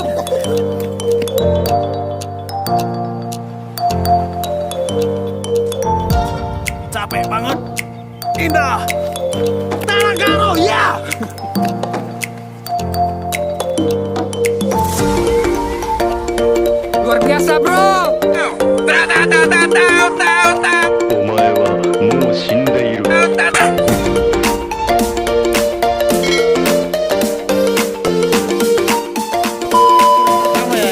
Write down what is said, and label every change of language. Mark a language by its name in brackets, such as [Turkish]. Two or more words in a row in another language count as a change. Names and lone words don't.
[Indonesian] Capek banget. Indah. Tarangkaro ya. Luar biasa, bro. [Japanese] お前はもう死んでいる。 [Indonesian] Apa ya?